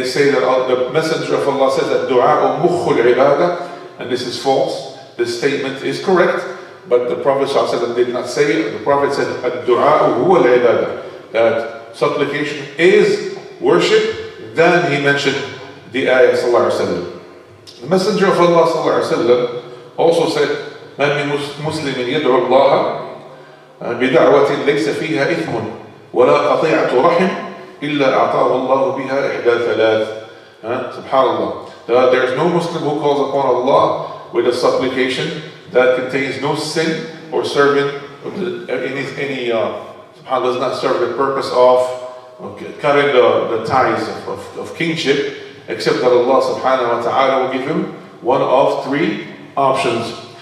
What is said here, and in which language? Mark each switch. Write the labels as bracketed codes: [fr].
[en] They say that the Messenger of Allah says that du'a [ar] مخ العبادة, [en] and this is false. This statement is correct, but the Prophet ﷺ did not say it. The Prophet said [ar] الدعاء هو العبادة, [en] that supplication is worship. Then he mentioned the ayah sallallahu alaihi wasallam. The Messenger of Allah sallallahu alaihi wasallam also said, [ar] ما من مسلم يدعو الله بدعوة ليس فيها إثم ولا قطيعة رحم إلا أعطاه الله بها إحدى ثلاث. Subhanallah. [en] There is no Muslim who calls upon Allah with a supplication that contains no sin or serving any subhanallah, does not serve the purpose of cutting the ties of kingship, except that Allah subhanahu wa ta'ala will give him one of three options.